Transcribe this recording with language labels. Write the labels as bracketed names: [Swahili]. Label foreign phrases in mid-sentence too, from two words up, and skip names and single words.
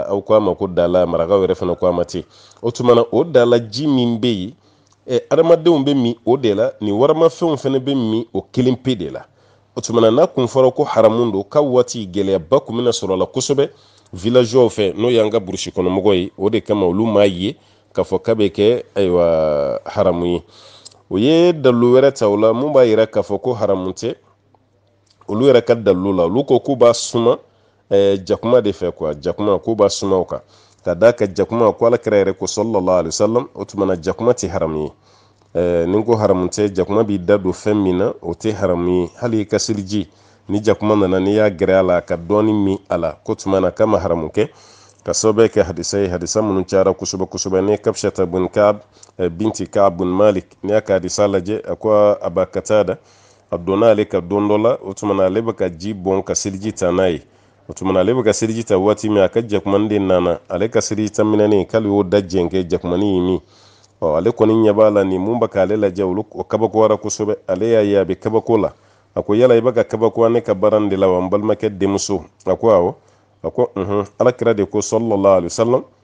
[Bambara] au kwa ma ko dala maraga were fana kwa mate o tumana o dala ji min be adamadenw be mi o de la ni warama fɛnw fana be mi o kelen pe de la o tumana na kun fɔra ko haramun do ka waati gɛlɛyaba kun bɛna sɔrɔ la kosɛbɛ villageow fɛ n'o y'an ka burusi kɔnɔmɔgɔ ye o de kama olu m'a ye k'a fɔ k'a bɛ kɛ ayiwa haramu ye o ye dalilu wɛrɛ ta o la mun b'a yira k'a fɔ ko haramu tɛ olu yɛrɛ ka dalilu la olu ko k'u b'a suma jakuma de fɛ quoi jakuma k'u b'a suma o kan ka da ka jakuma ko alakira yɛrɛ ko [Arabic] صلى الله عليه وسلم [Bambara] o tumana jakuma tɛ haramu ye ni ko haramu tɛ jakuma b'i da don fɛn min na o tɛ haramu ye hali ka seliji ni jakuma nana n'i y'a gɛrɛ a la ka dɔɔni min a la ko tumana k'a ma haramu kɛ ka sababu kɛ hadisa ye hadisa minnu cayara kosɛbɛ kosɛbɛ ni Kabshata bun Kaab binti Kaab bun Malik ni y'a ka hadisa lajɛ a ko Aba Katada a donna ale ka don dɔ la o tumana ale bɛ ka ji bɔn ka seliji ta n'a ye o tumana ale bɛ ka seliji ta waati min a ka jakumani de nana ale ka seliji ta minɛnen k'ale y'o da jɛnkɛ jakumani yi min ale kɔni ɲɛ b'a la nin mun bɛ k'ale lajɛ o kabakowara kosɛbɛ ale y'a ye a bɛ kabako la a ko yala i bɛ ka kabako ne ka baara de la wa n balimakɛ denmuso a ko awɔ a ko alakira de ko [Arabic] صلى الله عليه وسلم